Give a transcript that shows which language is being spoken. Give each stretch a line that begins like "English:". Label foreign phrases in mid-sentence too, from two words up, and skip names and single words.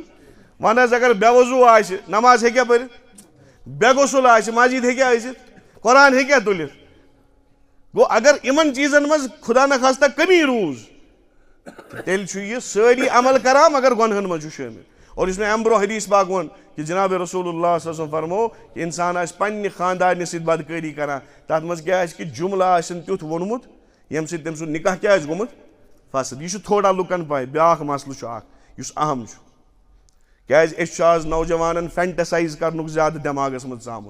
Kashmiri: وۄنۍ حظ اگر بے وضوٗ آسہِ نماز ہیٚکیٛاہ پٔرِتھ بے غسل آسہِ مسجد ہیٚکیٛاہ ٲسِتھ قرآن ہیٚکیٛاہ تُلِتھ. گوٚو اگر یِمن چیٖزن منٛز
Persian: خدا نخواستہ
Kashmiri: کمی روٗز تیٚلہِ چھُ یہِ سٲری عمل کران مگر گۄنہن منٛز چھُ شٲمِل. اور یُس مےٚ امہِ برونٛہہ حدیث پاک ووٚن کہ جناب رسول اللہ
Arabic: صلی اللہ علیہ وسلم
Kashmiri: فرمو کہ انسان آسہِ پننہِ خاندارنہِ سۭتۍ بدکٲری کران تتھ منٛز کیٛاہ آسہِ کہِ جملہٕ آسن تیُتھ ووٚنمُت ییٚمہِ سۭتۍ تٔمۍ سُنٛد نکاح کیٛاہ آسہِ گوٚمُت فاسد. یہِ چھُ تھوڑا لُکن پاے بیاکھ مسلہٕ چھُ اکھ یُس اہم چھُ کیٛازِ أسۍ چھُ آز نوجوانن فینٹسایز کرنُک زیادٕ دٮ۪ماغس منٛز ژامُت.